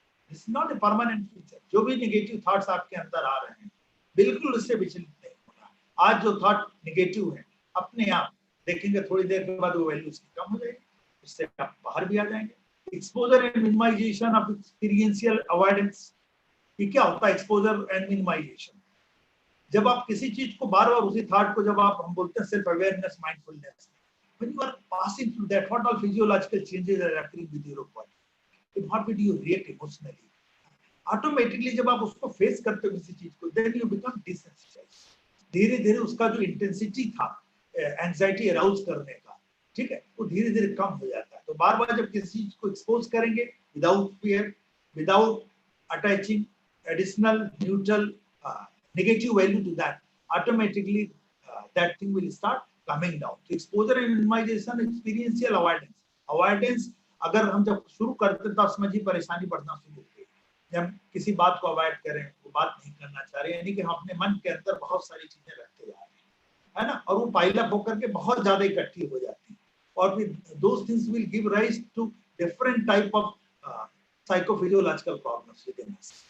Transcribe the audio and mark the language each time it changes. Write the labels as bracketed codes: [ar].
[en] This is not a permanent feature. [hi] जो भी negative thoughts आपके अंदर आ रहे हैं, बिल्कुल उससे विचलित नहीं होना. आज जो थॉट नेगेटिव है, अपने आप देखेंगे थोड़ी देर के बाद वो वैल्यू उसकी कम हो जाएगी, उससे आप बाहर भी आ जाएंगे. [en] Exposure and minimization of experiential avoidance. [hi] ये क्या होता है एक्सपोजर एंड मिनिमाइजेशन? जब आप किसी चीज को बार बार उसी थॉट को, जब आप हम बोलते हैं self awareness, mindfulness, [en] when you are passing through that, what all physiological changes are occurring with your body, in what way do you react emotionally? [hi] Automatically जब आप उसको फेस करते हो किसी चीज को, [en] then you become desensitized. [hi] धीरे धीरे उसका जो इंटेंसिटी था एंजाइटी अराउज करने का, ठीक है, वो धीरे धीरे कम हो जाता है. तो बार बार जब किसी चीज को एक्सपोज करेंगे [en] Without fear, without attaching additional neutral negative value to that, automatically that thing will start coming down. So exposure and minimization, experiential avoidance. [hi] Avoidance अगर हम जब शुरू करते हैं, तब समझिए परेशानी बढ़ना शुरू होती है. जब किसी बात को अवॉइड करें, वो बात नहीं करना चाह रहे, यानी कि हम अपने मन के अंदर बहुत सारी चीजें रखते जा रहे हैं, है ना, और वो पाइल अप होकर के बहुत ज्यादा इकट्ठी हो जाती है, और फिर [en] those things will give rise to different type of psychophysiological problems within us.